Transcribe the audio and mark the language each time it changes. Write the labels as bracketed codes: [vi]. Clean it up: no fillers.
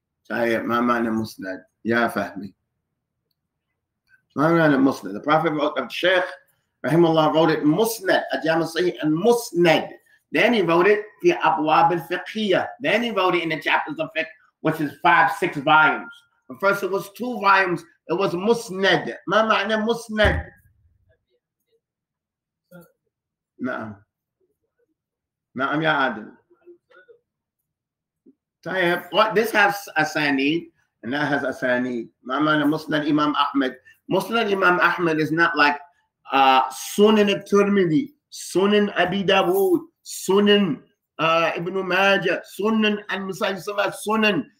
[ar] طيب ما معنى مسند يا فهمي؟ ما معنى مسند؟ [en] The Prophet wrote, the Sheikh Rahimahullah wrote it Musnad, [ar] الجامع الصحيح [en] and Musnad. Then he wrote it [ar] في أبواب الفقهية. [en] Then he wrote it in the chapters of fiqh, which is 5-6 volumes. But first it was 2 volumes. It was Musnad. [ar] ما معنى مسند؟ نعم نعم يا عادل. [en] طيب, this has asanid and that has asanid. [ar] ما معنى مسند إمام أحمد [en] Musnad Imam Ahmad is not like Sunan al-Tirmidhi, Sunan Abi Dawood, Sunan Ibn Majah, Sunan al-Nasai, Sunan.